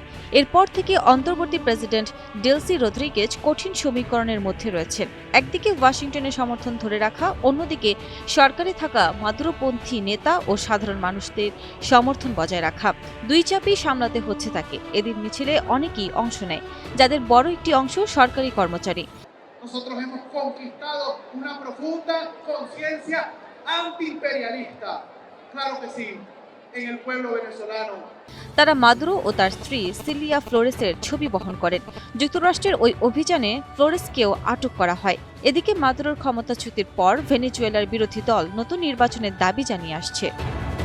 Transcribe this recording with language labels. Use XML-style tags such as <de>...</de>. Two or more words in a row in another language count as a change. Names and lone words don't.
<bn>এরপর থেকে অন্তর্বর্তী প্রেসিডেন্ট ডেলসি রদ্রিগেজ কঠিন সমীকরণের মধ্যে রয়েছেন। একদিকে ওয়াশিংটনের সমর্থন ধরে রাখা, অন্যদিকে সরকারে থাকা মাদুরোপন্থী নেতা ও সাধারণ মানুষদের সমর্থন বজায় রাখা। দুই চাপই সামলাতে হচ্ছে তাকে। এদিন মিছিলে অনেকেই অংশ নেয়, যাদের বড় একটি অংশ সরকারি কর্মচারী।</bn> <es>Nosotros hemos conquistado una profunda conciencia antiimperialista, claro que sí, en el pueblo venezolano.</es> <bn>তারা মাদুরো ও তার স্ত্রী সিলিয়া ফ্লোরেসের ছবি বহন করেন। যুক্তরাষ্ট্রের ওই অভিযানে ফ্লোরেসকেও আটক করা হয়। এদিকে মাদুরোর ক্ষমতাচ্যুতির পর ভেনেজুয়েলার বিরোধী দল নতুন নির্বাচনের দাবি জানিয়ে আসছে।</bn>